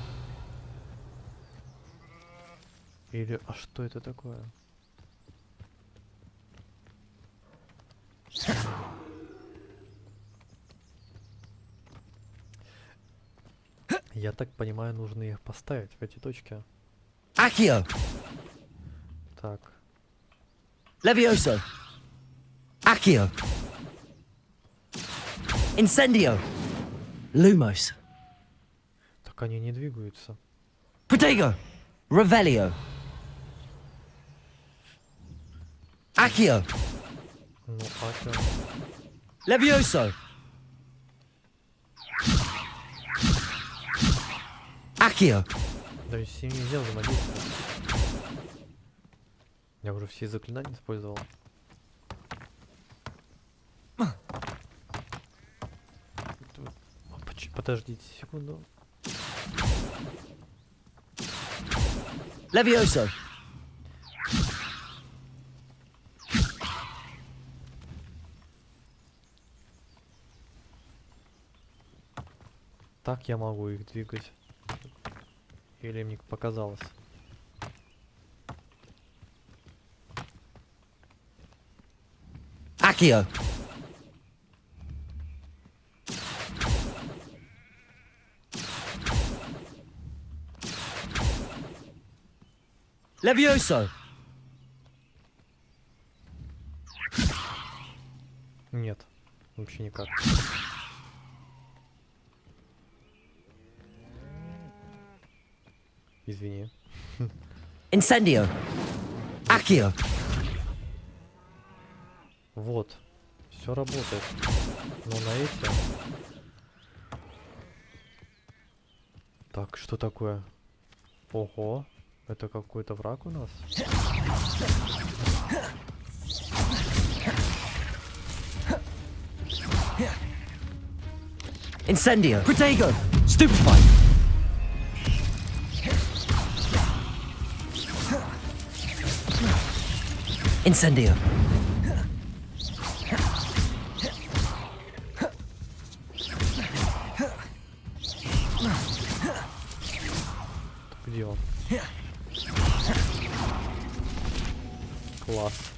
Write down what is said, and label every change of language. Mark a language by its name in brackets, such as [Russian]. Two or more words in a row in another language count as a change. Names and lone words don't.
[Russian] Или, а что это такое? Я так понимаю, нужно их поставить в эти точки. Accio! Так. Levioso! Accio! Incendio! Lumos! Так они не двигаются. Protego! Revelio! Accio! Ну, Акио. Levioso! Accio! Да и с ними нельзя взаимодействовать. Я уже все заклинания использовал. Подождите секунду. Levioso! Так я могу их двигать. Или мне показалось? Accio! Levioso! Нет, вообще никак. Извини. Incendio! Accio! Вот, все работает. Но на эти... Так, что такое? Ого, это какой-то враг у нас? Incendio! Protego! Stupefy! Incendio! Где он? Класс.